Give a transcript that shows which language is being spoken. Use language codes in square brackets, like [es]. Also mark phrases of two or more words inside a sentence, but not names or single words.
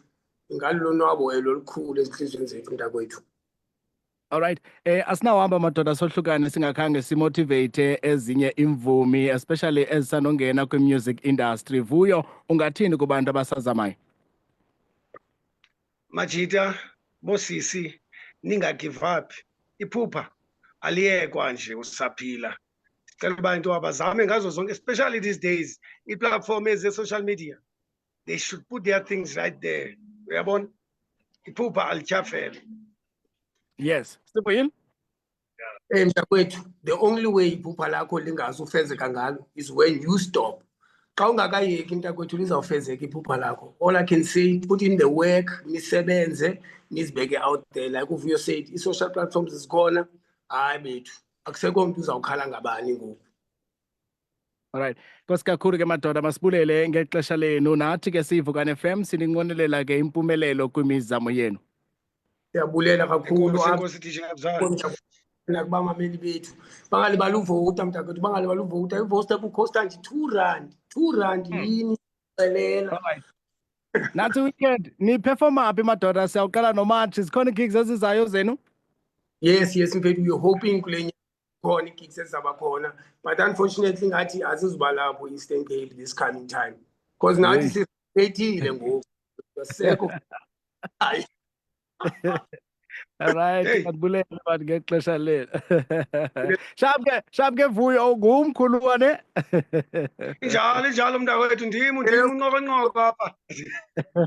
[xh] Ingalulonwabo olukhulu ezinhlizweni zethu mntakwethu. [en] All right. [xh] Asinawuhamba madoda sohlukane singakhange simotivate ezinye imvumi, especially ezisanongena kwi- [en] music industry. [xh] Vuyo, ungathini kubantu abasazamayo? Majita, bosisi, [en] ninga give up. [xh] Iphupha aliyekwa nje usaphila. cela uba into abazame ngazo zonke, [en] especially these days ii-platform eze-social media, they should put their things right there. [xh] Uyabona, iphupha alityhafele. Yes, Sibuyile. Mntakwethu, [en] the only way [xh] iphupha lakho lingazufezeka ngalo [en] is when you stop. [xh] Xa ungakayeki mntakwethu lizawufezeka iphupha lakho. [en] All I can say, put in the work, [xh] nisebenze, nizibeke [en] out there. Like Uvuyo said, i-social platforms zikhona. [xh] Hayi bethu, akusekho mntu uzawukhala ngabani ngoku. [en] Alright. [xh] Nkosi kakhulu ke madoda, masibulele ngexesha lenu. Nathi ke siyiVukani FM sininqwenelela ke impumelelo kwimizamo yenu. Siyabulela kakhulu Enkosi, apha enkosi Titsha Mzala. kubamameli bethu. Bangalibali uvota mntakwethu, bangalibali uvota. Ivosta kukhosta nje R2. R2 yini celela. [en] Alright. [xh] Nathi weekend ni perform phi madoda, siyawuqala noMatch. Zikhona gigs ezizayo zenu? Yes, mfethu, [en] we're hoping [xh] kule nyanga khona i-gigs ezizaba khona, [en] but unfortunately [xh] ngathi azizuba lapho Eastern Cape [en] this coming time, because [xh] nathi sesithethile ngoku asekho. Hayi. [en] Alright, Hey. [xh] masibulele bantu ngexesha lenu. Shap ke Vuyo ungumkhulwane. Injalo mntakwethu, ndim unqokonqoko apha.